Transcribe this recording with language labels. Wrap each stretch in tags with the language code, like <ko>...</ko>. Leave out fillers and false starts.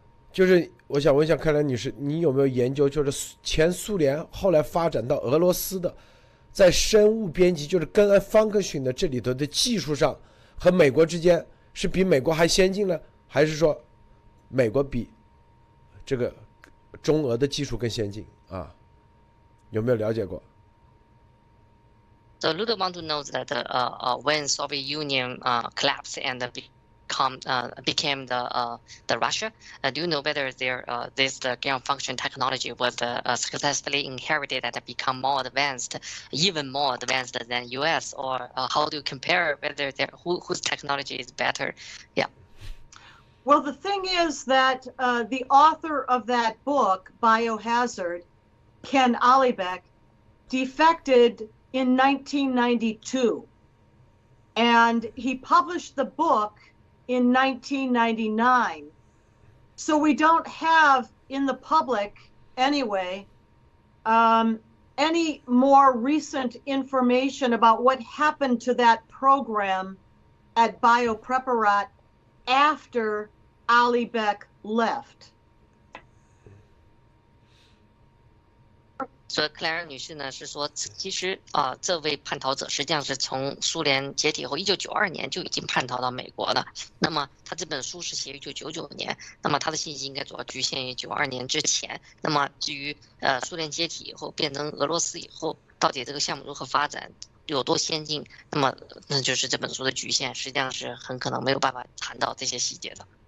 <zh>就是我想问一下克莱女士，你有没有研究，就是前苏联后来发展到俄罗斯的，在生物编辑，就是根按方克逊的这里头的技术上，和美国之间是比美国还先进呢，还是说美国比这个中俄的技术更先进啊？有没有了解过？</zh> <en>So Luda want to know that when Soviet Union collapsed and became the Russia, do you know whether this gain function technology was successfully inherited and become more advanced, even more advanced than US, or how do you compare whether whose technology is better? Yeah. Well, the thing is that the author of that book, Biohazard, Ken Alibek, defected in 1992. And he published the book in 1999. So we don't have in the public anyway any more recent information about what happened to that program at Biopreparat after Ali Beck left?</en> <zh>所以克莱尔女士呢是说，其实这位叛逃者实际上是从苏联解体后1992年就已经叛逃到美国了。那么他这本书是写于1999年，那么他的信息应该主要局限于92年之前。那么至于苏联解体以后变成俄罗斯以后，到底这个项目如何发展，有多先进，那就是这本书的局限，实际上是很可能没有办法谈到这些细节的。</zh>